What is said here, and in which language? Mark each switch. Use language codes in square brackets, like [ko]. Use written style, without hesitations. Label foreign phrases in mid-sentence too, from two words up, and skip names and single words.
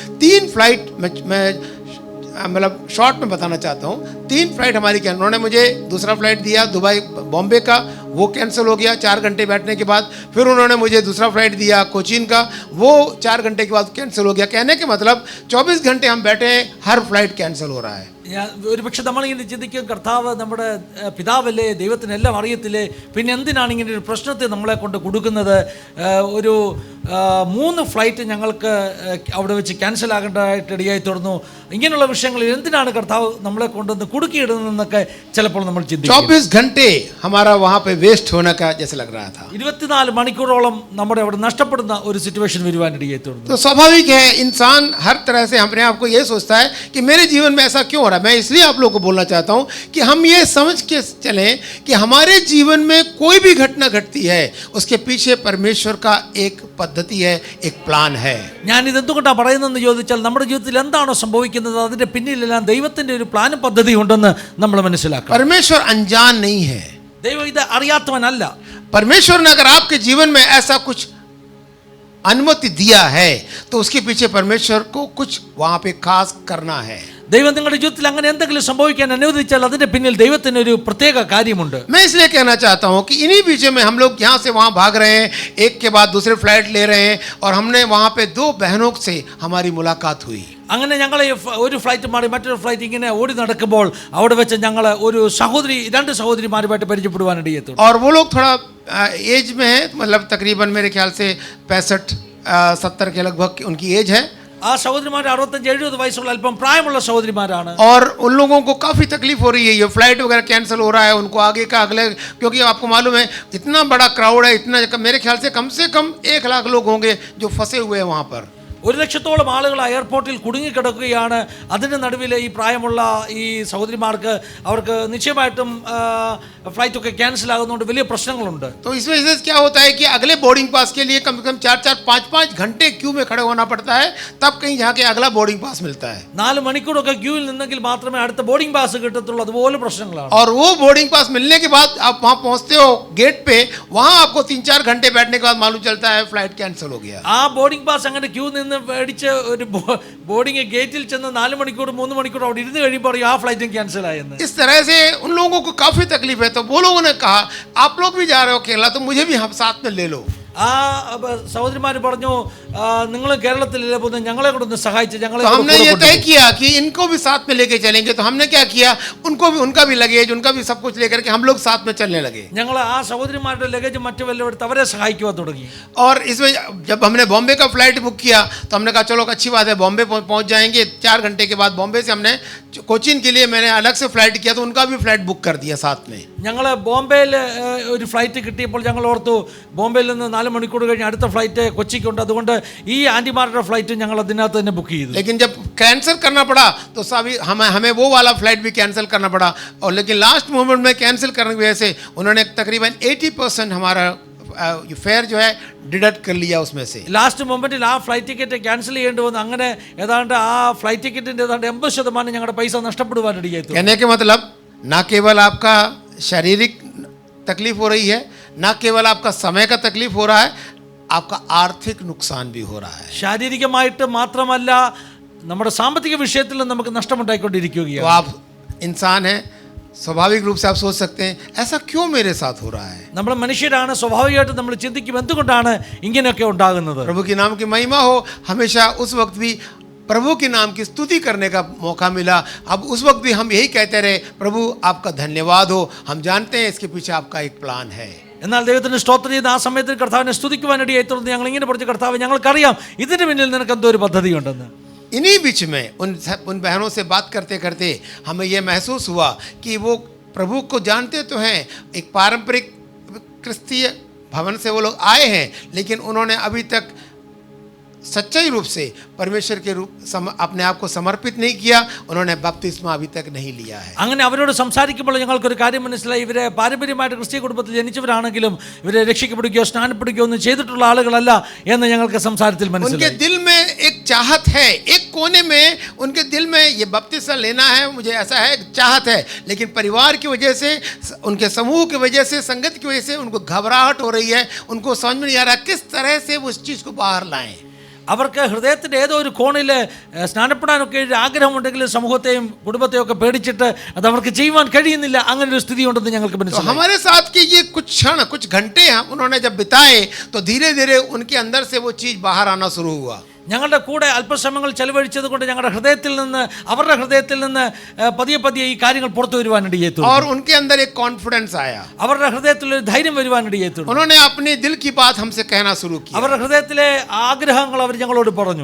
[hi] 3 फ्लाइट मैं मतलब शॉर्ट में बताना चाहता हूँ, 3 फ्लाइट हमारी कैंसिल. उन्होंने मुझे दूसरा फ्लाइट दिया दुबई बॉम्बे का, वो कैंसिल हो गया 4 घंटे बैठने के बाद. फिर उन्होंने मुझे दूसरा फ्लाइट दिया कोचीन का, वो 4 घंटे के बाद कैंसिल हो गया. कहने के मतलब 24 घंटे हम बैठे हैं, हर फ्लाइट कैंसिल हो रहा है. [ml] ഒരുപക്ഷെ നമ്മളിങ്ങനെ ചിന്തിക്കും, കർത്താവ് നമ്മുടെ പിതാവല്ലേ, ദൈവത്തിനെല്ലാം അറിയത്തില്ലേ, പിന്നെ എന്തിനാണ് ഇങ്ങനെ ഒരു പ്രശ്നത്തെ നമ്മളെ കൊണ്ട് കൊടുക്കുന്നത്. ഒരു 3 ഫ്ലൈറ്റ് ഞങ്ങൾക്ക് അവിടെ വെച്ച് ക്യാൻസൽ ആകേണ്ടതായിട്ട് ഇടയായി തീർന്നു. ഇങ്ങനെയുള്ള വിഷയങ്ങളിൽ എന്തിനാണ് കർത്താവ് നമ്മളെ കൊണ്ടുവന്ന് കുടുക്കിയിടുന്നതെന്നൊക്കെ ചിലപ്പോൾ നമ്മൾ ചിന്തിക്കും. [hi] 24 घंटे हमारा वहाँ पे वेस्ट होने का जैसे लग रहा था. [ml] 24 മണിക്കൂറോളം നമ്മുടെ അവിടെ നഷ്ടപ്പെടുന്ന ഒരു സിറ്റുവേഷൻ വരുവാനിടയായി തീർന്നു. [hi] तो स्वाभाविक है, इंसान हर तरह से अपने आप को ये सोचता है कि मेरे जीवन में ऐसा क्यों हो रहा है. मैं इसलिए आप लोगों को बोलना चाहता हूं कि हम ये समझ के चलें कि हमारे जीवन में कोई भी घटना घटती है, उसके पीछे परमेश्वर का एक पद्धति है, एक प्लान है. [ml] ഞാൻ ഇതെന്തുകൊണ്ടാണ് പറയുന്നതെന്ന് ചോദിച്ചാൽ, നമ്മുടെ ജീവിതത്തിൽ എന്താണോ സംഭവിക്കുന്നത് അതിന്റെ പിന്നിലെല്ലാം ദൈവത്തിന്റെ ഒരു പ്ലാനും പദ്ധതി ഉണ്ടെന്ന് നമ്മൾ മനസ്സിലാക്കണം. [hi] परमेश्वर अनजान नहीं है. [ml] ദൈവം ഇത് അറിയാത്തവനല്ല. [hi] परमेश्वर ने अगर आपके जीवन में ऐसा कुछ अनुमति दिया है तो उसके पीछे परमेश्वर को कुछ वहां पे खास करना है. [ml] ദൈവം നിങ്ങളുടെ ജീവിതത്തിൽ അങ്ങനെ എന്തെങ്കിലും സംഭവിക്കാൻ അനുവദിച്ചാൽ അതിന്റെ പിന്നിൽ ദൈവത്തിന് ഒരു പ്രത്യേക കാര്യമുണ്ട്. [hi] मैं इसलिए कहना चाहता हूं कि इन्हीं बीचों में हम लोग यहाँ से वहाँ भाग रहे हैं, एक के बाद दूसरे फ्लाइट ले रहे हैं, और हमने वहाँ पे 2 बहनों से हमारी मुलाकात हुई. [ml] അങ്ങനെ ഞങ്ങൾ ഒരു ഫ്ലൈറ്റ് മാറി മറ്റൊരു ഫ്ലൈറ്റ് ഇങ്ങനെ ഓടി നടക്കുമ്പോൾ അവിടെ വെച്ച് ഞങ്ങൾ ഒരു രണ്ട് സഹോദരിമാരുമായിട്ട് പരിചയപ്പെടുവാനിടയെത്തും. [hi] और वो लोग थोड़ा एज में है, मतलब तकरीबन मेरे ख्याल से 65-70 के लगभग उनकी एज है. [ml] ആ സഹോദരിമാർ 65-70 വയസ്സുള്ള അല്പം പ്രായമുള്ള സഹോദരിമാരാണ്. [hi] और उन लोगों को काफ़ी तकलीफ हो रही है, ये फ्लाइट वगैरह कैंसिल हो रहा है, उनको आगे का अगले, क्योंकि आपको मालूम है इतना बड़ा क्राउड है, इतना मेरे ख्याल से कम 1 लाख लोग होंगे जो फंसे हुए हैं वहाँ पर. [ml] 1 ലക്ഷത്തോളം ആളുകൾ എയർപോർട്ടിൽ കുടുങ്ങിക്കിടക്കുകയാണ്. അതിൻ്റെ നടുവിൽ ഈ പ്രായമുള്ള ഈ സഹോദരിമാർക്ക് അവർക്ക് നിശ്ചയമായിട്ടും ഫ്ലൈറ്റൊക്കെ ക്യാൻസൽ ആകുന്നതുകൊണ്ട് വലിയ പ്രശ്നങ്ങളുണ്ട്. [hi] तो इस वजह से क्या होता है कि अगले [en] boarding pass [hi] के लिए कम से कम 4-5 घंटे क्यू में खड़े होना पड़ता है, तब कहीं जाके अगला [en] boarding pass [hi] मिलता है. [ml] 4 മണിക്കൂറൊക്കെ ക്യൂവിൽ നിന്നെങ്കിൽ മാത്രമേ അടുത്ത [en] boarding pass [ml] കിട്ടത്തുള്ളൂ. അതുപോലെ പ്രശ്നങ്ങളാണ്. [hi] और वो [en] boarding pass [hi] मिलने के बाद आप वहाँ पहुँचते हो गेट पे, वहाँ आपको 3-4 घंटे बैठने के बाद मालूम चलता है फ्लाइट कैंसिल हो गया. [ml] ആ [en] boarding pass [ml] അങ്ങനെ ക്യൂ നിന്ന് മേടിച്ച് ഒരു [en] boarding gate [ml] ചെന്ന് 4 മണിക്കൂർ 3 മണിക്കൂർ അവിടെ ഇരുന്ന് കഴിയുമ്പോൾ ആ ഫ്ലൈറ്റും ക്യാൻസൽ ആയെന്ന്. [hi] इस तरह से उन लोगों को काफ़ी तकलीफ है. तो वो लोगों ने कहा आप लोग भी जा रहे हो केरला, तो मुझे भी हम साथ में ले लो. [ml] ആ സഹോദരിമാർ പറഞ്ഞു നിങ്ങൾ കേരളത്തിലല്ലേ പോകുന്നത്, ഞങ്ങളെ കൂടെ ഒന്ന് സഹായിച്ച് ഞങ്ങളെ. [hi] तो हमने ये तय किया कि इनको भी साथ में लेके चलेंगे. तो हमने क्या किया, उनका भी लगेज, उनका भी सब कुछ लेकर के हम लोग साथ में चलने लगे. [ml] ഞങ്ങൾ ആ സഹോദരിമാരുടെ ലഗേജ് മറ്റു വല്ലതും എടുത്ത് അവരെ സഹായിക്കുവാൻ തുടങ്ങി. [hi] और इसमें जब हमने बॉम्बे का [en] flight book [hi] किया तो हमने कहा चलो अच्छी बात है, बॉम्बे पहुंच जाएंगे. 4 घंटे के बाद बॉम्बे से हमने कोचीन के लिए मैंने अलग से फ्लाइट किया, तो उनका भी [en] flight book [hi] कर दिया साथ में. [ml] ഞങ്ങൾ ബോംബെയിൽ ഒരു ഫ്ലൈറ്റ് കിട്ടിയപ്പോൾ ഞങ്ങൾ ഓർത്തു ബോംബെയിൽ നിന്ന് 4 മണിക്കൂർ കഴിഞ്ഞ് അടുത്ത ഫ്ലൈറ്റ് കൊച്ചിക്കുണ്ട്, അതുകൊണ്ട് ഈ ആൻറ്റിമാരുടെ ഫ്ലൈറ്റ് ഞങ്ങൾ അതിനകത്ത് തന്നെ ബുക്ക് ചെയ്തു. [hi] लेकिन जब कैंसिल करना पड़ा तो सभी हमें वो वाला फ्लाइट भी कैंसिल करना पड़ा. और लेकिन [en] last moment [hi] में कैंसिल करने की वजह से उन्होंने तकरीबन 80% हमारा फेयर जो है डिडक्ट कर लिया उसमें से. [en] last moment [ml] ആ [en] flight ticket [ml] ക്യാൻസൽ ചെയ്യേണ്ടി വന്നു. അങ്ങനെ ഏതാണ്ട് ആ [en] flight ticket [ml] ഏതാണ്ട് 80% ഞങ്ങളുടെ പൈസ നഷ്ടപ്പെടുവാനിടയായി. [hi] कहने के मतलब ना केवल आपका शारीरिक तकलीफ हो रही है, ना केवल आपका समय का तकलीफ हो रहा है, आपका आर्थिक नुकसान भी हो रहा है. [ml] ശാരീരികമായിട്ട് മാത്രമല്ല നമ്മുടെ സാമ്പത്തിക വിഷയത്തിൽ നമുക്ക് നഷ്ടമുണ്ടായിക്കൊണ്ടിരിക്കുകയാണ്. [hi] तो आप इंसान हैं, स्वाभाविक रूप से आप सोच सकते हैं ऐसा क्यों मेरे साथ हो रहा है. [ml] നമ്മൾ മനുഷ്യരാണ്, സ്വാഭാവികമായിട്ട് നമ്മൾ ചിന്തിക്കും എന്തുകൊണ്ടാണ് ഇങ്ങനെയൊക്കെ ഉണ്ടാകുന്നത്. [hi] प्रभु के नाम की महिमा हो. हमेशा उस वक्त भी प्रभु के नाम की स्तुति करने का मौका मिला. अब उस वक्त भी हम यही कहते रहे, प्रभु आपका धन्यवाद हो, हम जानते हैं इसके पीछे आपका एक प्लान है. [ml] എന്നാൽ ദൈവത്തിന് സ്തോത്രം ചെയ്ത് ആ സമയത്ത് കർത്താവിനെ സ്തുതിക്കുവാനിടയായി തുടർന്ന് ഞങ്ങൾ ഇങ്ങനെ പറഞ്ഞു, കർത്താവ് ഞങ്ങൾക്കറിയാം ഇതിന് പിന്നിൽ നിനക്ക് എന്തോ ഒരു പദ്ധതി ഉണ്ടെന്ന്. [hi] इन्हीं बीच में उन बहनों से बात करते करते हमें यह महसूस हुआ कि वो प्रभु को जानते तो हैं, एक पारंपरिक क्रिस्तीय भवन से वो लोग आए हैं, लेकिन उन्होंने अभी तक सच्चाई रूप से परमेश्वर के रूप अपने आप को समर्पित नहीं किया. उन्होंने बपतिस्मा अभी तक नहीं लिया है. [ml] അങ്ങനെ അവരോട് സംസാരിക്കുമ്പോൾ ഞങ്ങൾക്കൊരു കാര്യം മനസ്സിലായി, ഇവരെ പാരമ്പര്യമായിട്ട് ക്രിസ്തീയ കുടുംബത്തിൽ ജനിച്ചവരാണെങ്കിലും ഇവരെ രക്ഷിക്കപ്പെടുകയോ സ്നാനപ്പെടുകയോ ഒന്നും ചെയ്തിട്ടുള്ള ആളുകളല്ല എന്ന് ഞങ്ങൾക്ക് സംസാരത്തിൽ उनके മനസ്സിലായി. [hi] दिल में एक चाहत है, एक कोने में उनके दिल में ये बपतिस्मा लेना है, मुझे ऐसा है चाहत है, लेकिन परिवार की वजह से, उनके समूह की वजह से, संगत की वजह से उनको घबराहट हो रही है. उनको समझ में नहीं आ रहा किस तरह से वो उस चीज़ को बाहर लाएं. [ml] അവർക്ക് ഹൃദയത്തിൻ്റെ ഏതോ ഒരു കോണിൽ സ്നാനപ്പെടാനൊക്കെ ഒരു ആഗ്രഹമുണ്ടെങ്കിലും സമൂഹത്തെയും കുടുംബത്തെയും ഒക്കെ പേടിച്ചിട്ട് അത് അവർക്ക് ചെയ്യുവാൻ കഴിയുന്നില്ല. അങ്ങനെ ഒരു സ്ഥിതി ഉണ്ടെന്ന് ഞങ്ങൾക്ക് तो മനസ്സിലായി. [hi] हमारे साथ के ये कुछ क्षण, कुछ घंटे उन्होंने जब बिताए तो धीरे धीरे उनके अंदर से वो चीज़ बाहर आना शुरू हुआ. [ml] ഞങ്ങളുടെ കൂടെ അല്പശ്രമങ്ങൾ ചെലവഴിച്ചത് കൊണ്ട് ഞങ്ങളുടെ ഹൃദയത്തിൽ നിന്ന്, അവരുടെ ഹൃദയത്തിൽ നിന്ന് പതിയെ പതിയെ ഈ കാര്യങ്ങൾ പുറത്തു വരുവാനിടയേത്തു. [hi] और उनके अंदर एक कॉन्फिडेंस आया. [ml] അവരുടെ ഹൃദയത്തിൽ ഒരു ധൈര്യം വരുവാനിടയേത്തു. [hi] उन्होंने अपने दिल की बात हमसे कहना शुरू किया. [ml] അവരുടെ ഹൃദയത്തിലെ ആഗ്രഹങ്ങൾ അവർ ഞങ്ങളോട് പറഞ്ഞു.